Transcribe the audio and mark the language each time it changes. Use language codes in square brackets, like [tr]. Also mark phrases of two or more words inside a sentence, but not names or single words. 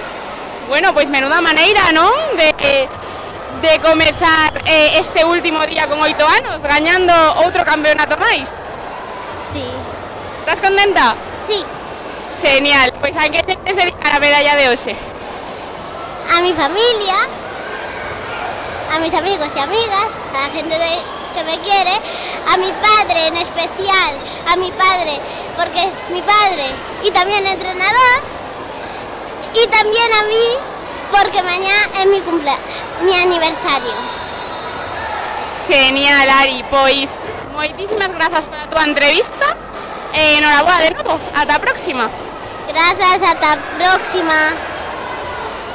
[gl] Bueno, pois menuda maneira, non? De comezar este último día con 8 anos, gañando outro campeonato máis. Sí. Estás contenta? Sí. Genial, pois a que queres dedicar a medalla de hoxe? [es] A mi familia, a mis amigos y amigas, a la gente que me quiere, a mi padre en especial, a mi padre, porque es mi padre y también entrenador, y también a mí, porque mañana es mi aniversario. [gl] Genial, Ari, pois moitísimas grazas pola túa entrevista e enhoraboa de novo, ata a próxima. Grazas, ata a próxima.